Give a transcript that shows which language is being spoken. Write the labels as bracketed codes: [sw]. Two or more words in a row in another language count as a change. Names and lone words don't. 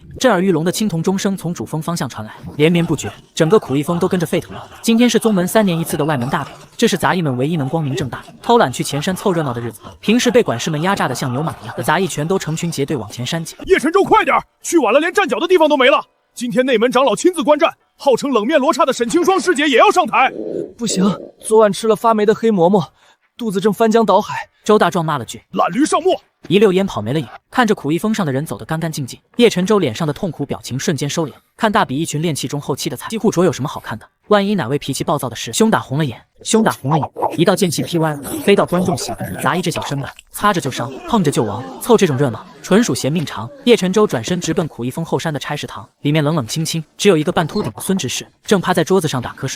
[zh] 震耳欲聾的青銅鐘聲從主峰方向傳來，連綿不絕，整個苦役峰都跟着沸騰了。今天是宗門3年1次的外門大比，這是雜役們唯一能光明正大偷懶去前山湊熱鬧的日子。平時被管事們壓榨得像牛馬一樣的雜役，全都成群結隊往前山擠。葉晨舟，快點，去晚了連站腳的地方都沒了。今天內門長老親自觀戰，號稱冷面羅剎的沈清霜師姐也要上台。不行，昨晚吃了發霉的黑馍馍，肚子正翻江倒海。周大壯罵了句：“ 懶驢上磨！” 一溜煙跑沒了影。看着苦役峰上的人走得乾乾淨淨，葉晨舟臉上的痛苦表情瞬間收斂。看大比一群練氣中後期的菜雞互啄有什麼好看的？萬一哪位脾氣暴躁的是胸打紅了眼，一道劍氣劈歪了，飛到觀眾席，雜役這小身板，擦着就傷，碰着就亡，湊這種熱鬧純屬嫌命長。葉晨舟轉身直奔苦役峰後山的差事堂，裡面冷冷清清，只有一個半禿頂的孫執事正趴在桌子上打瞌睡。